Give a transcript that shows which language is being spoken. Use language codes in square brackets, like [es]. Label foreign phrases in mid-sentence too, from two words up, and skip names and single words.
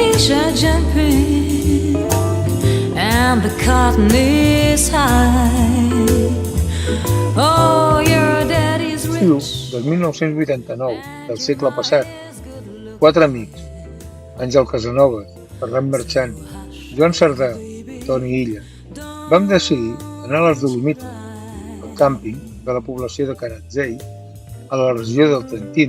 [en] are jumping and the cotton is high. Oh, your daddy's [ca] Estiu [en] rich. [ca] del 1989 del segle passat. 4 amics: Àngel Casanovas, Ferran Marchant, Joan Cerdà, Toni Illa. Vam decidir anar a les Dolomites, al càmping de la població de Caratzei, a la regió del Trentino.